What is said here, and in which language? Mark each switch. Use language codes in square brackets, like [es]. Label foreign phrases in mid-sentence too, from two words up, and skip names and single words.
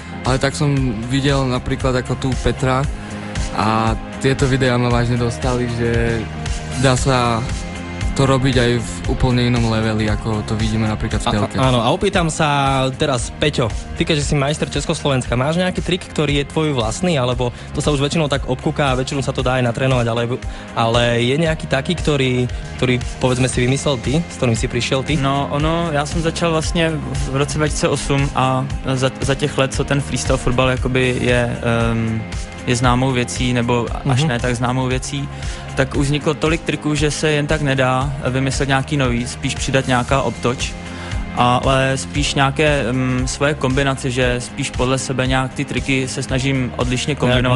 [sk] Ale tak som videl napríklad ako tu Petra a tieto videá ma vážne dostali, že dá sa to robiť aj v úplne inom leveli, ako to vidíme napríklad v telke. Áno, a opýtam sa teraz, Peťo, ty keďže si majster Československa, máš nejaký trik, ktorý je tvoj vlastný, alebo to sa už väčšinou tak obkúka a väčšinou sa to dá aj natrénovať, ale je nejaký taký, ktorý povedzme si vymyslel ty, s ktorým si prišiel ty? [cs] No, já jsem začal vlastně v roce 2008 a za těch let, co ten freestyle fotbal jakoby je známou věcí, nebo až ne tak známou věcí, tak už vzniklo tolik triků, že se jen tak nedá vymyslet nějaký nový, spíš přidat nějaká obtoč, ale spíš nějaké svoje kombinace, že spíš podle sebe nějak ty triky se snažím odlišně kombinovat.